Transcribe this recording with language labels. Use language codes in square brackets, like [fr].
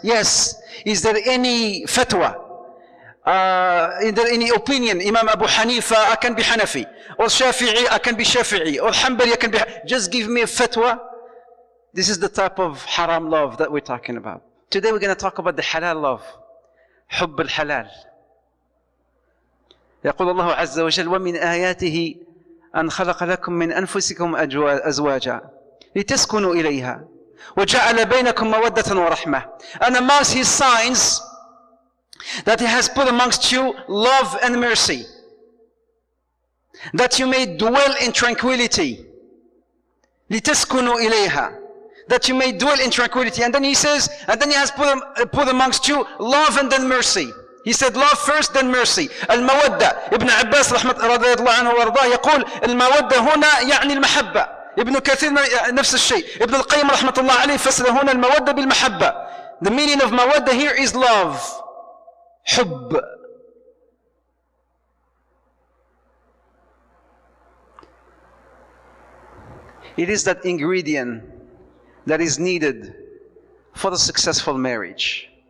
[en] Yes. Is there any fatwa? Is there any opinion? Imam Abu Hanifa, I can be Hanafi. Or Shafi'i, I can be Shafi'i. Or Hanbali, I can be... Just give me a fatwa. This is the type of haram love that we're talking about. Today we're going to talk about the halal love. [ar] حب الحلال. يقول الله عز وجل ومن آياته أن خلق لكم من أنفسكم أزواجا لتسكنوا إليها وجعل بينكم مودة ورحمة. [en] And amongst his signs that he has put amongst you love and mercy, that you may dwell in tranquility. [ar] لتسكنوا إليها, [en] that you may dwell in tranquility. And then he says, and then he has put amongst you love and then mercy. He said love first, then mercy. [ar] المودة. ابن عباس رضي الله عنه وارضاه يقول المودة هنا يعني المحبة. ابن كثير نفس الشيء. ابن القيم رحمة الله عليه فسر هنا المودة بالمحبة. [en] The meaning of مودة here is love. [ar] حب. [en] It is that ingredient that is needed for the successful marriage.